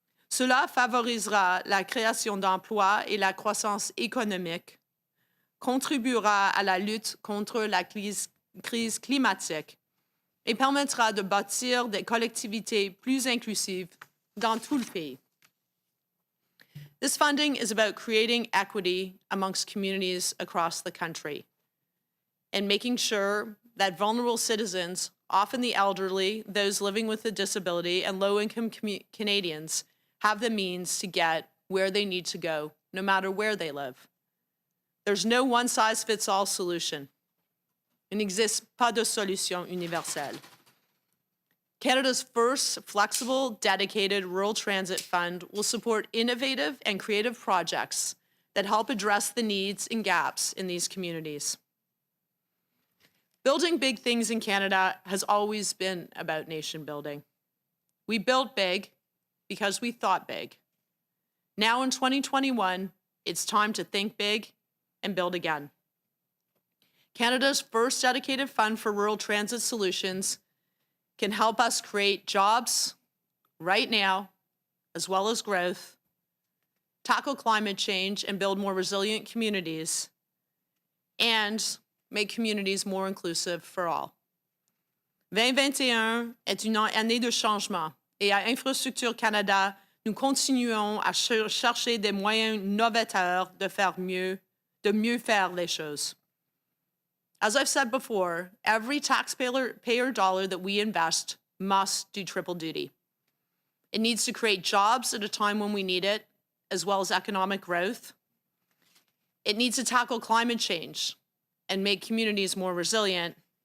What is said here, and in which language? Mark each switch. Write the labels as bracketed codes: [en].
[fr] Cela favorisera la création d'emplois et la croissance économique, contribuera à la lutte contre la crise climatique et permettra de bâtir des collectivités plus inclusives dans tout le pays. [en] This funding is about creating equity amongst communities across the country and making sure that vulnerable citizens, often the elderly, those living with a disability, and low-income Canadians have the means to get where they need to go, no matter where they live. There's no one-size-fits-all solution. [fr] Il n'existe pas de solution universelle. [en] Canada's first flexible, dedicated rural transit fund will support innovative and creative projects that help address the needs and gaps in these communities. Building big things in Canada has always been about nation building. We built big because we thought big. Now in 2021, it's time to think big and build again. Canada's first dedicated fund for rural transit solutions can help us create jobs right now, as well as growth, tackle climate change and build more resilient communities, and make communities more inclusive for all. [fr] 2021 est une année de changement et à Infrastructure Canada, nous continuons à chercher des moyens novateurs de mieux faire les choses. [en] As I've said before, every taxpayer dollar that we invest must do triple duty. It needs to create jobs at a time when we need it, as well as economic growth. It needs to tackle climate change and make communities more resilient.